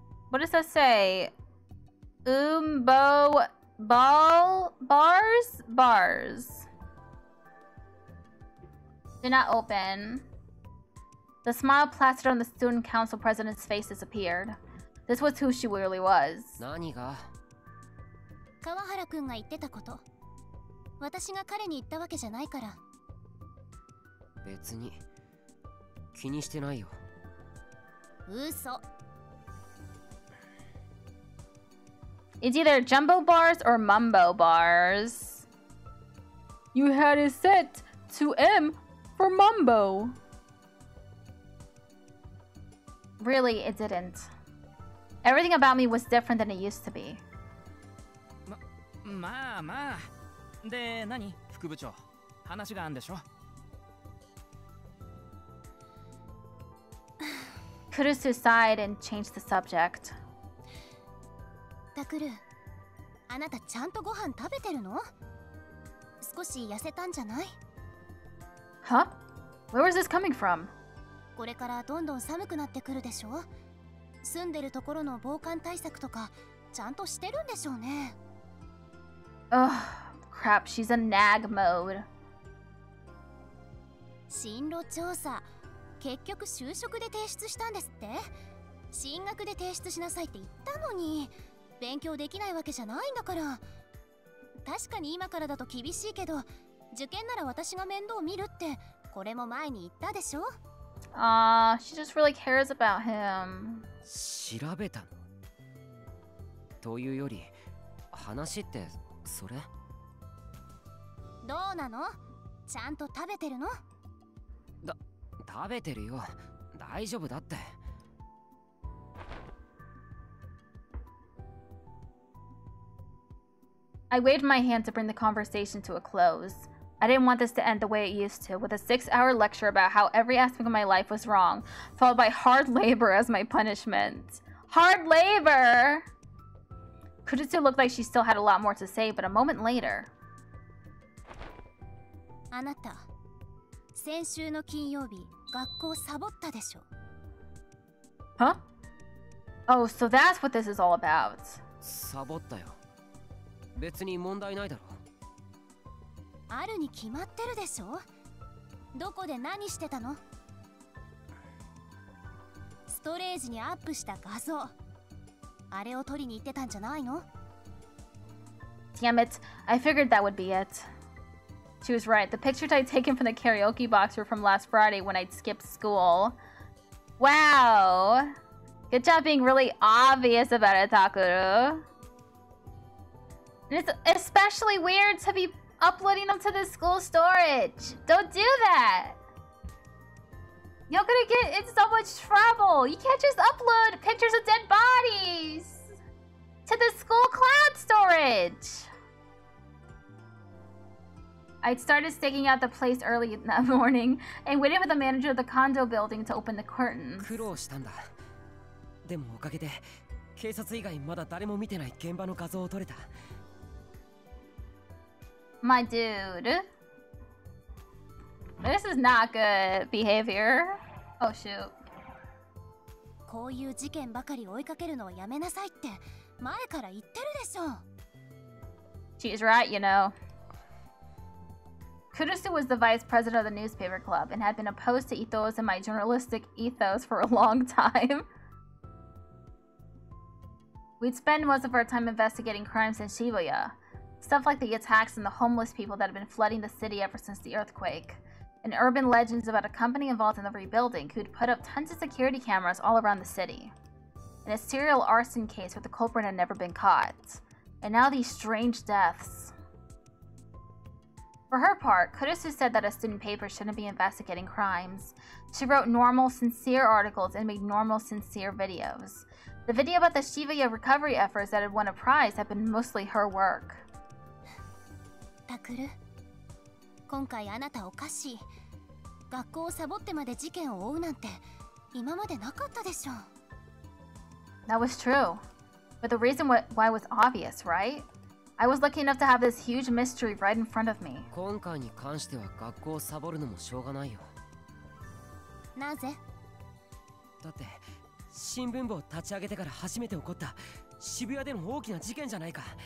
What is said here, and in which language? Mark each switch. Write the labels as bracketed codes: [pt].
[en] What does that say? Bars? Bars. Do not open. The smile plastered on the student council president's face disappeared. This was who she really was. [ja] 何が？川原くんが言ってたこと。私が彼に言ったわけじゃないから。別に気にしてないよ。嘘。 [en] It's either jumbo bars or mumbo bars. You had it set to M for mumbo. Really, it didn't. Everything about me was different than it used to be. [ja] まあまあ。で、何？副部長。話があんでしょ [en] Kurusu sighed and changed the subject. [ja] タクル、あなたちゃんとご飯食べてるの？少し痩せたんじゃない？ [en] Huh? Where was this coming from? [ja] これからどんどん寒くなってくるでしょ？住んでるところの防寒対策とかちゃんとしてるんでしょうね。 [en] Ugh, crap, she's in nag mode. [ja] 進路調査、結局就職で提出したんですって？進学で提出しなさいって言ったのに、勉強できないわけじゃないんだから。確かに今からだと厳しいけど、受験なら私が面倒見るってこれも前に言ったでしょ？ [en] She just really cares about him. [ja] 調べたの？というより、話ってそれ？どうなの？ちゃんと食べてるの？食べてるよ。大丈夫だって。 [en] I waved my hand to bring the conversation to a close. I didn't want this to end the way it used to, with a 6-hour lecture about how every aspect of my life was wrong, followed by hard labor as my punishment. Hard labor! Kurusu looked like she still had a lot more to say, but a moment later... [ja] あなた、先週の金曜日、学校サボったでしょ？ [en] Huh? Oh, so that's what this is all about. [ja] サボったよ。別に問題ないだろ。あるに決まってるでしょ？どこで何してたの？ストレージにアップした画像、あれを撮りに行ってたんじゃないの？ [en] Damn it, I figured that would be it. She was right. The pictures I'd taken from the karaoke box were from last Friday when I'd skipped school. Wow! Good job being really obvious about it, Takuru. And it's especially weird to be uploading them to the school storage. Don't do that! You're gonna get in so much trouble. You can't just upload pictures of dead bodies to the school cloud storage. I'd started staking out the place early in that morning and waited for the manager of the condo building to open the curtains. [ja] 苦労したんだ。でもおかげで警察以外まだ誰も見てない現場の画像を撮れた。 [en] My dude. This is not good behavior. Oh shoot. [ja] こういう事件ばかり追いかけるのはやめなさいって前から言ってるでしょ。 [en] She's right, you know. Kurusu was the vice president of the newspaper club and had been opposed to ethos and my journalistic ethos for a long time. We'd spend most of our time investigating crimes in Shibuya. Stuff like the attacks and the homeless people that had been flooding the city ever since the earthquake. And urban legends about a company involved in the rebuilding who'd put up tons of security cameras all around the city. And a serial arson case where the culprit had never been caught. And now these strange deaths. For her part, Kurusu said that a student paper shouldn't be investigating crimes. She wrote normal, sincere articles and made normal, sincere videos. The video about the Shibuya recovery efforts that had won a prize had been mostly her work. [ja] タクル、今回あなたおかしい。学校をサボってまで事件を追うなんて今までなかったでしょ。 [en] That was true. But the reason why was obvious, right? I was lucky enough to have this huge mystery right in front of me. [ja] 今回に関しては学校をサボるのもしょうがないよ。なぜ？だって新聞部を立ち上げてから初めて起こった渋谷での大きな事件じゃないか。